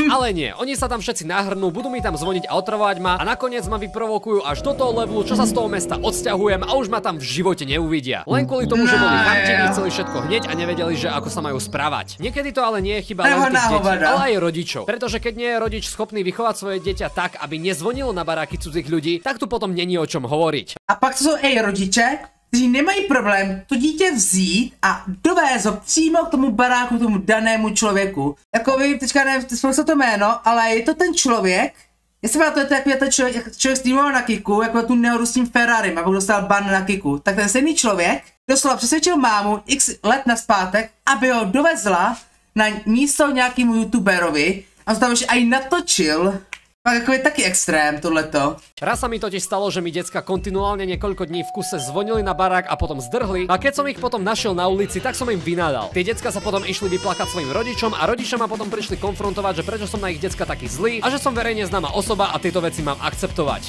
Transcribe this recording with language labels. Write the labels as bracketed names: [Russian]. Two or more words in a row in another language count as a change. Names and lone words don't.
[Slovak] Ale nie, oni sa tam všetci nahrnú, budú mi tam zvoniť a otravovať ma a nakoniec ma vyprovokujú až do toho levelu, čo sa z toho mesta odsťahujem a už ma tam v živote neuvidia. Len kvôli tomu, že boli hamtení, chceli všetko hneď a nevedeli, že ako sa majú správať. Niekedy to ale nie je chyba len tých detí, ale aj rodičov. Pretože keď nie je rodič schopný vychovať svoje dieťa tak, aby nezvonilo na baráky cudzích ľudí, tak tu potom není o čom hovoriť. [Czech] A pak to jsou rodiče, kteří nemají problém to dítě vzít a dovést ho přímo k tomu baráku, tomu danému člověku. Jako vy, teďka nevím to jméno, ale je to ten člověk, jestli má to je takový ten člověk streamoval na Kiku, jako tu nehodu s tím Ferrarem, a pak dostal ban na Kiku, tak ten stejný člověk doslova přesvědčil mámu x let naspátek, aby ho dovezla na místo nějakému youtuberovi, a on tam už aj natočil. Ako je taký extrém tohleto. [Slovak] Raz sa mi totiž stalo, že mi decka kontinuálne niekoľko dní v kuse zvonili na barák a potom zdrhli a keď som ich potom našiel na ulici, tak som im vynádal. Tie decka sa potom išli vyplakať svojim rodičom a rodičia ma potom prišli konfrontovať, že prečo som na ich decka taký zlý a že som verejne známa osoba a tieto veci mám akceptovať.